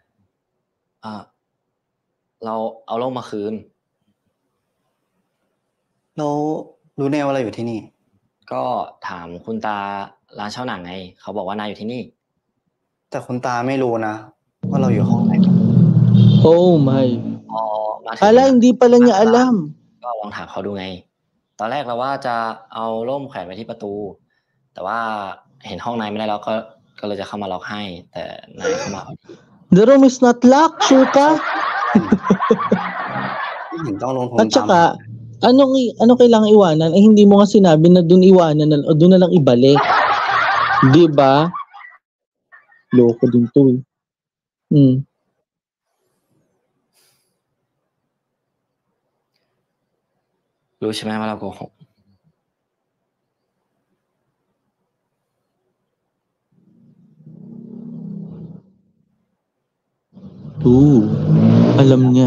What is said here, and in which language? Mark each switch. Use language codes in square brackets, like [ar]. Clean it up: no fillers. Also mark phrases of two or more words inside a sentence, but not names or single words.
[th] เราเอาล่มมาคืน เรารู้แน่ว่าเราอยู่ที่นี่ ก็ถามคุณตาร้านเช่าหนังไง เขาบอกว่านายอยู่ที่นี่ แต่คุณตาไม่รู้นะ ว่าเราอยู่ห้องไหน [en] Oh my. [th] พอมาถึง [tl] Ala, hindi pala niya alam. [th] ก็ลองถามเขาดูไง ตอนแรกเราว่าจะเอาร่มแขวนไว้ที่ประตู แต่ว่าเห็นห้องนายไม่ได้แล้วก็เลยจะเข้ามาล็อกให้ แต่นายเข้ามา [en] The room is not locked, sure ka? [th] เห็นต้องลงทุน [tl] At saka, anong kailangang iwanan? Eh, hindi mo nga sinabi na dun iwanan na, o dun na lang ibalik. Di ba? Loko din to eh. Hmm. [th] รู้ใช่ไหมว่าเราโกหก [tl] Alam niya.